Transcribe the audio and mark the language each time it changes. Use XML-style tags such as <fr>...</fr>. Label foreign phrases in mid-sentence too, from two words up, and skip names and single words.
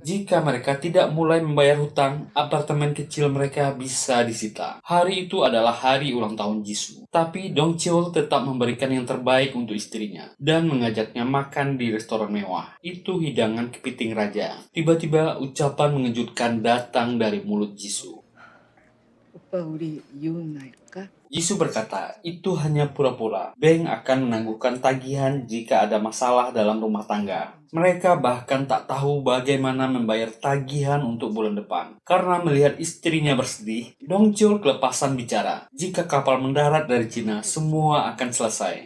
<id>Jika mereka tidak mulai membayar hutang, apartemen kecil mereka bisa disita. Hari itu adalah hari ulang tahun Jisoo. Tapi Dongcheol tetap memberikan yang terbaik untuk istrinya dan mengajaknya makan di restoran mewah. Itu hidangan kepiting raja. Tiba-tiba ucapan mengejutkan datang dari mulut Jisoo.</id> <ko>오빠 우리 이혼할까?</ko> <id>Jisoo berkata, itu hanya pura-pura. Bank akan menangguhkan tagihan jika ada masalah dalam rumah tangga. Mereka bahkan tak tahu bagaimana membayar tagihan untuk bulan depan. Karena melihat istrinya bersedih, Dongcheol kelepasan bicara. Jika kapal mendarat dari Cina, semua akan selesai.</id>